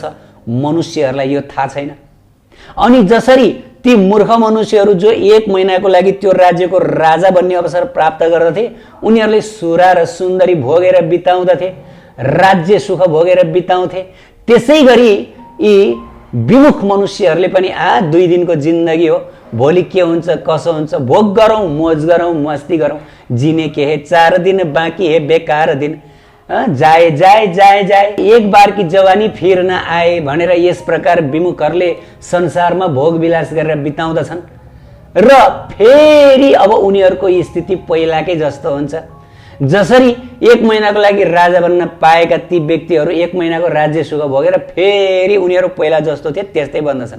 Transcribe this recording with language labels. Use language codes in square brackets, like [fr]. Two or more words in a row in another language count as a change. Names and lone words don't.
[ne] मनुष्यहरूलाई यो थाहा छैन। अनि जसरी ती मूर्ख मनुष्यहरू जो 1 महिनाको लागि त्यो राज्यको राजा बन्ने अवसर प्राप्त गर्दथे, उनीहरूले सुरा र सुन्दरी भोगेर बिताउँदथे, राज्य सुख भोगेर बिताउँथे। त्यसै गरी यी विमुख मनुष्यहरूले पनि 2 दिनको जिन्दगी हो, भोलि के हुन्छ कसो हुन्छ भोग गरौँ, मोज गरौँ, मस्ती गरौँ, [hi] जीने के है 4 दिन बाँकी है बेकार दिन, जाए जाए जाए जाए एक बार की जवानी फिर न आए [ne] भनेर यस प्रकार विमुखहरूले संसारमा भोग विलास गरेर बिताउँदछन्। र फेरि अब उनीहरूको स्थिति पहिलाकै जस्तो हुन्छ। जसरी 1 महिनाको लागि राजा बन्न पाएका ती व्यक्तिहरू 1 महिनाको राज्य सुख भोगेर फेरि उनीहरू पहिला जस्तो थिए त्यस्तै बन्दछन्।